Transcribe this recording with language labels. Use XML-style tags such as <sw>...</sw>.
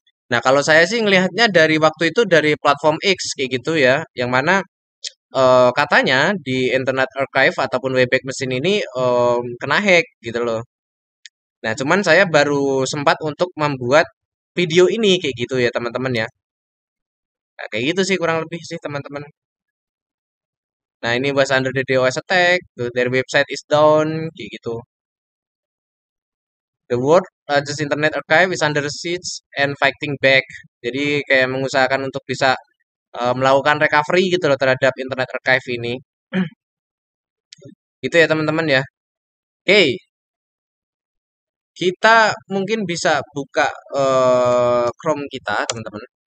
<id>Nah, kalau saya sih ngelihatnya dari waktu itu dari platform X kayak gitu ya, yang mana katanya di Internet Archive ataupun Wayback Machine ini kena hack gitu loh. Nah, cuman saya baru sempat untuk membuat video ini kayak gitu ya teman-teman ya. Nah, kayak gitu sih kurang lebih sih teman-teman. Nah, ini</id> <en>was under the DOS attack, their website is down,</en> <id>kayak gitu.</id> <en>The world largest internet archive is under siege and fighting back.</en> <id>Jadi kayak mengusahakan untuk bisa melakukan recovery gitu loh terhadap internet archive ini. Gitu ya teman-teman ya. Oke, kita mungkin bisa buka Chrome kita teman-teman.</id>